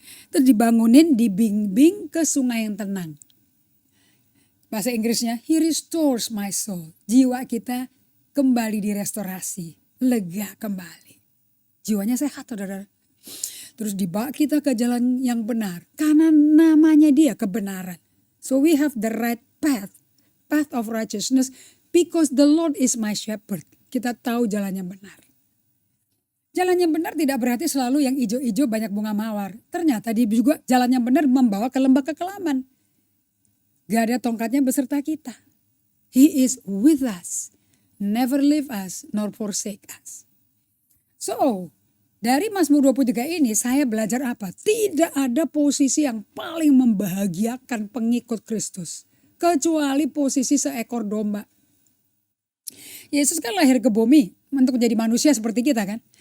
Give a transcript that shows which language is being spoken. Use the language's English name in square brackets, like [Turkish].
[Indonesian] Terus dibangunin, dibimbing ke sungai yang tenang. Bahasa Inggrisnya, [English] He restores my soul. [Indonesian] Jiwa kita kembali direstorasi. Lega kembali. Jiwanya sehat, saudara. Terus dibawa kita ke jalan yang benar. Karena namanya dia kebenaran. [English] So we have the right path of righteousness because the Lord is my shepherd. [Indonesian] Kita tahu jalan yang benar. Jalan yang benar tidak berarti selalu yang hijau-hijau banyak bunga mawar. Ternyata dia juga jalan yang benar membawa ke lembah kekelaman. Gak ada tongkatnya beserta kita. [English] He is with us. Never leave us nor forsake us. [Indonesian] So, dari Mazmur 23 ini saya belajar apa? Tidak ada posisi yang paling membahagiakan pengikut Kristus. Kecuali posisi seekor domba. Yesus kan lahir ke bumi untuk menjadi manusia seperti kita kan.